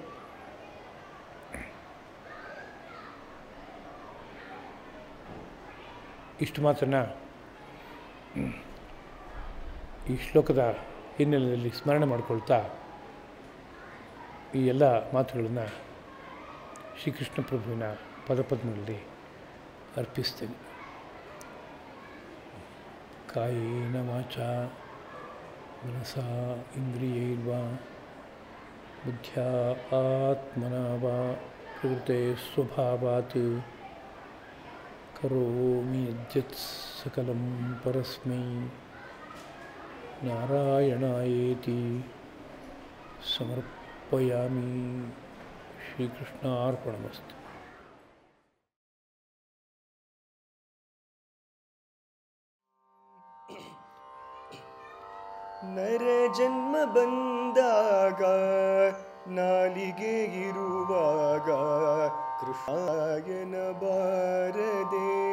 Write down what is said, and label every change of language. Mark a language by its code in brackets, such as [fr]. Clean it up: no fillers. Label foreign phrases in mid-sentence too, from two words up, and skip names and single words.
[kn] ಇಷ್ಟು ಮಾತ್ರನ ಈ ಶ್ಲೋಕದ ಹಿನ್ನೆಲೆಯಲ್ಲಿ ಸ್ಮರಣೆ ಮಾಡಿಕೊಳ್ತಾ ಈ ಎಲ್ಲ ಮಾತುಗಳನ್ನು ಶ್ರೀಕೃಷ್ಣ ಪ್ರಭುವಿನ ಪದಪದ್ಮಗಳಲ್ಲಿ ಅರ್ಪಿಸ್ತೇನೆ. [sa] ಕಾಯೇನ ವಾಚಾ ಮನಸಾ ಇಂದ್ರಿಯೈರ್ವಾ ಬುದ್ಧ್ಯಾ ಆತ್ಮನಾ ವಾ ಪ್ರಕೃತೆ ಸ್ವಭಾವಾತ್ ಕರೋಮಿ ಯದ್ಯತ್ ಸಕಲಂ ಪರಸ್ಮೈ ನಾರಾಯಣಾಯೇತಿ ಸಮರ್ಪಯಾಮಿ. ಶ್ರೀಕೃಷ್ಣಾರ್ಪಣಮಸ್ತು. [kn] ನರ ಜನ್ಮ ಬಂದಾಗ ನಾಲಿಗೆ ಇರುವಾಗ ಕೃಷ್ಣಾಯನ ಬಾರದೆ.